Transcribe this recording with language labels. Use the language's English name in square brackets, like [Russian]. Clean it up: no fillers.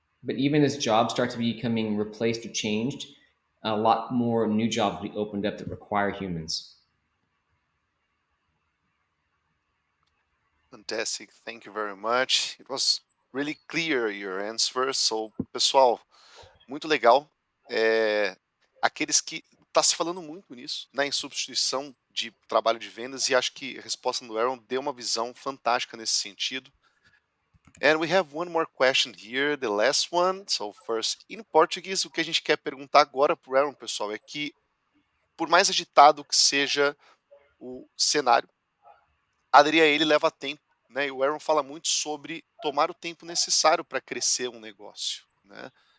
[English] But even as jobs start to be becoming replaced or changed, a lot more new jobs will be opened up that require humans. Fantastic. Thank you very much. It was really clear your answer. [Portuguese] So, pessoal, muito legal. Aqueles que tá se falando muito nisso, né, em substituição de trabalho de vendas, e acho que a resposta do Aaron deu uma visão fantástica nesse sentido. [English] And we have one more question here, the last one. So first, in Portuguese, [Portuguese] o que a gente quer perguntar agora pro Aaron, pessoal, é que por mais agitado que seja o cenário, aderir a ele leva tempo, né? E o Aaron fala muito sobre tomar o tempo necessário para crescer um negócio, né?